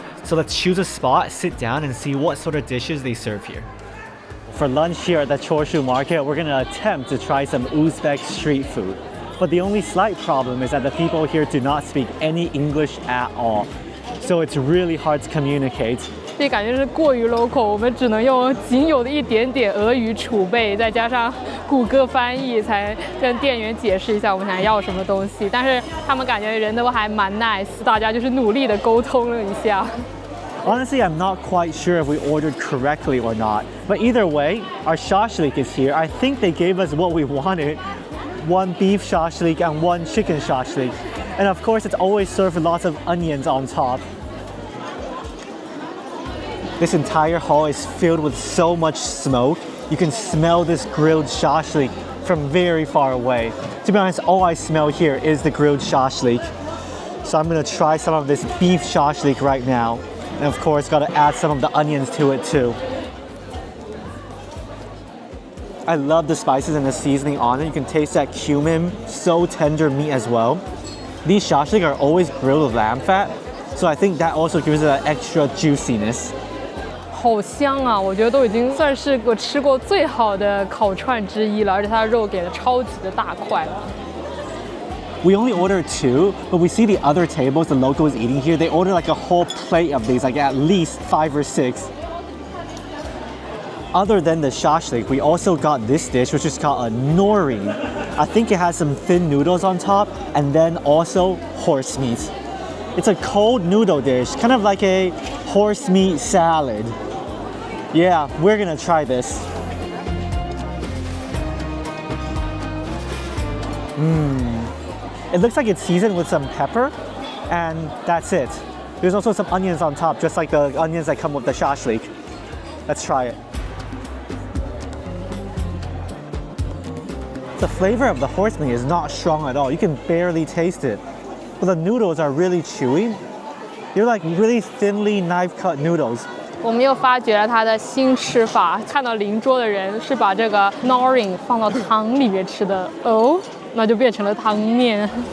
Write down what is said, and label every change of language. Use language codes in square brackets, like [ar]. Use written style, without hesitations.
[en] So let's choose a spot, sit down, and see what sort of dishes they serve here. For lunch here at the Chorshu market, we're gonna attempt to try some Uzbek street food. But the only slight problem is that the people here do not speak any English at all. So it's really hard to communicate. [zh] 这感觉是过于 local， 我们只能用仅有的一点点俄语储备，再加上谷歌翻译，才跟店员解释一下我们想要什么东西。但是他们感觉人都还蛮 nice， 大家就是努力的沟通了一下。 [en] Honestly, I'm not quite sure if we ordered correctly or not. But either way, our shashlik is here. I think they gave us what we wanted. 1 beef shashlik and 1 chicken shashlik. And of course, it's always served with lots of onions on top. This entire hall is filled with so much smoke. You can smell this grilled shashlik from very far away. To be honest, all I smell here is the grilled shashlik. So I'm gonna try some of this beef shashlik right now. And of course, gotta add some of the onions to it too. I love the spices and the seasoning on it. You can taste that cumin, so tender meat as well. These shashlik are always grilled with lamb fat, so I think that also gives it an extra juiciness. [zh] 好香啊！我觉得都已经算是我吃过最好的烤串之一了，而且它的肉给的超级的大块。 [en] We only ordered 2, but we see the other tables the locals eating here, they order like a whole plate of these, like at least 5 or 6. Other than the shashlik, we also got this dish, which is called a nori. I think it has some thin noodles on top, and then also horse meat. It's a cold noodle dish, kind of like a horse meat salad. Yeah, we're gonna try this. It looks like it's seasoned with some pepper, and that's it. There's also some onions on top, just like the onions that come with the shashlik. Let's try it. The flavor of the horse meat is not strong at all. You can barely taste it. But the noodles are really chewy. They're like really thinly knife-cut noodles. [zh] 我们又发掘了它的新吃法，看到邻桌的人是把这个 nori 放到汤里面吃的哦，那就变成了汤面。